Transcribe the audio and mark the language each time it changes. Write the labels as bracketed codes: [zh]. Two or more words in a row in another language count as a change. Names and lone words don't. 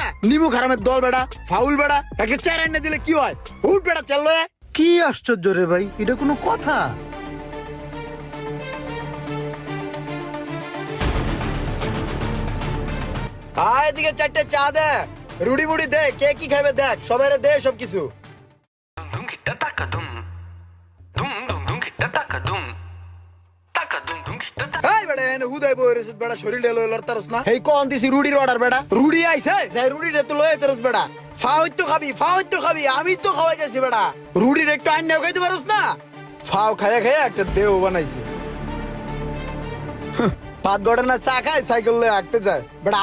[bn] নিমু খারামের দল বেটা, ফাউল বেটা, একটা চেয়ার এনে দিলে কি হয়? উঠ বেটা চেয়ার লয়ে। কি আশ্চর্য রে ভাই, এটা কোনো কথা? আয় এদিকে চারটে চা দে, রুড়ি মুড়ি দে, কে কি খাবে দেখ, সবাই দে সব কিছু। Dum kita taka dum. Dum dum dum kita taka dum. Taka dum dum kita taka. এই বেটা এনে হুদাই বই রেছিস বেটা, শরীর ঢেলো লড়তারস না। এই কোন দিছি রুড়ির অর্ডার বেটা, রুড়ি আইছে যাই রুড়িটা তো লয়ে তেরস বেটা। ফাও তো খাবি, আমি তো খাওয়াই যাচ্ছি বেটা। রুড়ির একটু আইনাও খাইতে পারস না? ফাও খায়া খায়া একটা দেহ বানাইছে। পাঁচ গড়ে না চা খায়, সাইকেল লয়ে হাঁটতে যায় বেটা।